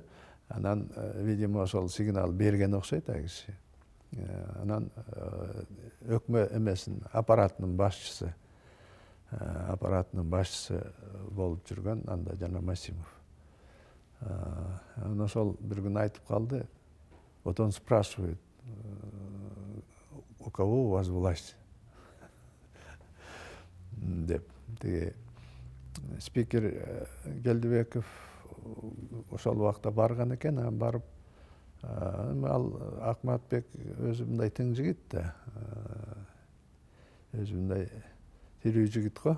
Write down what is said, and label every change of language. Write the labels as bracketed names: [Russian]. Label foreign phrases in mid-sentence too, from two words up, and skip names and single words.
[Kyrgyz] Анан, видимо, ошол сигнал берген окшойт ал киши. Анан өкмөт эмесин аппаратынын башчысы болуп жүргөн анда жана Масимов. Анан ошол бир күн айтып калды. [Russian] Вот он спрашивает, у кого у вас власть? [Kyrgyz] Деп. Спикер Келдибеков ошол убакта барган экен, анан барып, ал Акматбек өзү мындай тың жигит да. Өзү мындай тирүү жигит го.